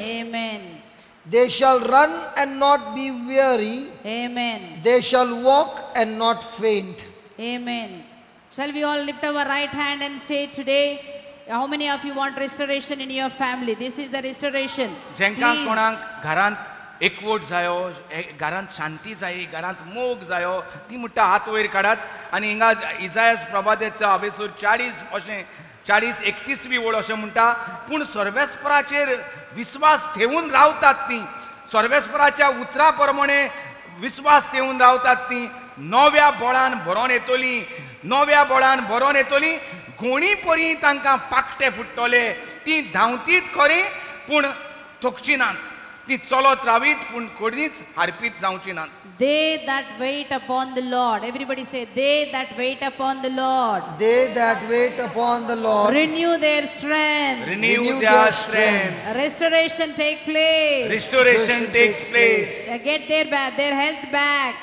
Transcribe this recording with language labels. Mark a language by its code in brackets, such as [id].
[en] Amen. They shall run and not be weary. Amen. They shall walk and not faint. Amen. Shall we all lift our right hand and say today, how many of you want restoration in your family? This is the restoration. [gom] जेंकां [en] Please. [gom] कोणाक घरांत एकवट जायो, घरांत शांती जायी, घरांत मोग जायो, ती म्हणटा हात वयर काडात. आनी हिंगा इजायास प्रभातेच्या हावेसूर 40-31वी ओळ अशें म्हणटा, पूण सर्वेस्पराचेर विस्वास ठेवून रावतात ती, सर्वेस्पराच्या उतरा प्रमाणे विस्वास ठेवून रावतात ती नव्या बळान भरोन येतली, नव्या बळान भरोन येतली. घोणी परी तांकां पाकटे फुट्टले, ती धांवतीत खरी पूण थकची नात, ती चलत रावीत पूण कोणीच हारपीत जावची नात. [en] They that wait upon the Lord. Everybody say, they that wait upon the Lord. They that wait upon the Lord Renew their strength. Renew their strength. Restoration take place. Restoration takes place. Get their health back.